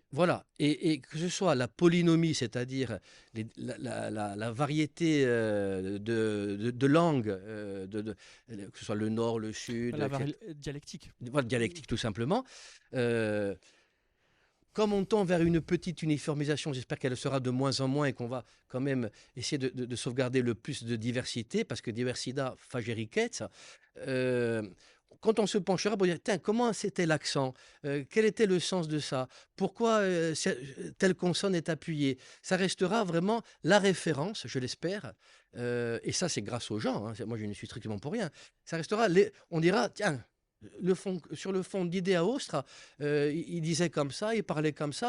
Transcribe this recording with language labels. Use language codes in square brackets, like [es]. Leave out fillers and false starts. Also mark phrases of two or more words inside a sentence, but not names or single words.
[fr] Voilà, et que ce soit la polynomie, c'est-à-dire la variété de langues, que ce soit le nord, le sud, dialectique. Voilà, dialectique tout simplement. Comme on tend vers une petite uniformisation, j'espère qu'elle sera de moins en moins et qu'on va quand même essayer de sauvegarder le plus de diversité, parce que [co] diversità fa riquezza. [fr] Quand on se penchera pour dire, tiens, comment c'était l'accent, quel était le sens de ça, pourquoi telle consonne est appuyée, ça restera vraiment la référence, je l'espère, et ça c'est grâce aux gens, hein, moi je ne suis strictement pour rien, ça restera, on dira, tiens, sur le fond d'Ideaostra, il disait comme ça, il parlait comme ça.